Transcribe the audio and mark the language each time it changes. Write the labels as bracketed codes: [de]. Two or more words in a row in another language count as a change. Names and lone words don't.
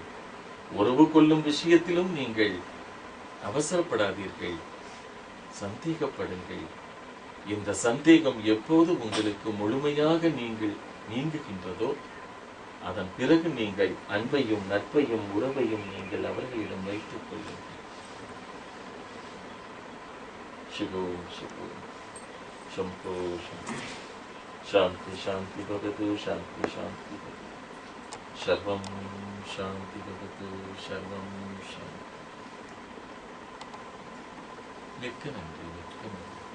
[ta] உறவு கொள்ளும் விஷயத்திலும் நீங்கள் அவசரப்படாதீர்கள், சந்தேகப்படுங்கள். இந்த சந்தேகம் எப்போது உங்களுக்கு முழுமையாக நீங்குகின்றதோ அதன் பிறகு நீங்கள் அன்பையும் நட்பையும் உறவையும் நீங்கள் அவர்களிடம் வைத்துக் கொள்ளுங்கள். [sa] शिवो शिवो शंभो शांति शांति भवतु शांति शांति सर्वं शांति भवतु सर्वं शांति. [ta] மிக்க நன்றி, மிக்க நன்றி.